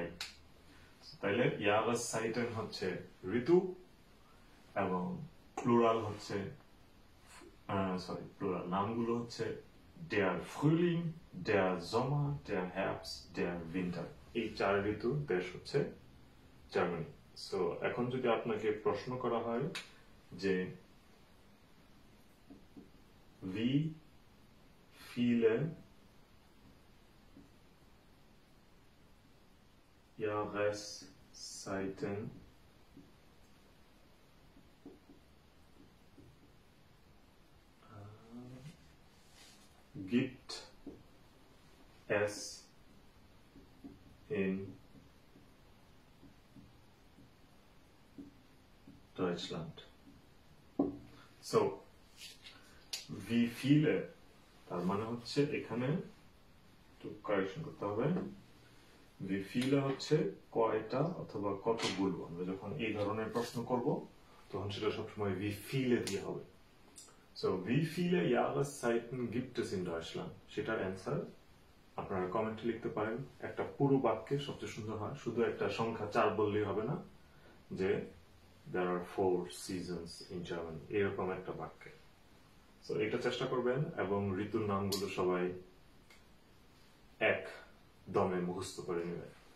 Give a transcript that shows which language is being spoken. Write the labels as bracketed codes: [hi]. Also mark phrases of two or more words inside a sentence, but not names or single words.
[bn] তাইলে Jahreszeiten হচ্ছে ঋতু, এবং প্লুরাল হচ্ছে প্লুরাল নামগুলো হচ্ছে [de] der Frühling, der Sommer, der Herbst, der Winter। [bn] এই 4 ঋতুর দেশ হচ্ছে জার্মানি। সো এখন যদি আপনাকে প্রশ্ন করা হয় যে [de] wie viele Jahreszeiten gibt es in Deutschland? So, wie viele, [bn] তার মানে হচ্ছে এখানে একটু কারেকশন করতে হবে। [de] wie viele [bn] হচ্ছে কয়টা অথবা কতগুলো। আমরা যখন এই ধরনের প্রশ্ন করব তখন সেটা সবসময় [de] wie viele [bn] দিয়ে হবে। [de] So, wie viele Jahreszeiten gibt es in Deutschland? [bn] সেটার অ্যান্সার আপনারা কমেন্টে লিখতে পারেন। একটা পুরো বাক্যে সবচেয়ে সুন্দর হয়, শুধু একটা সংখ্যা 4 বললেই হবে না, যে [en] there are 4 seasons in Germany, [bn] এরকম একটা বাক্যে। সো এটা চেষ্টা করবেন, এবং ঋতুর নামগুলো সবাই এক দমে মুখস্থ করে নেবেন।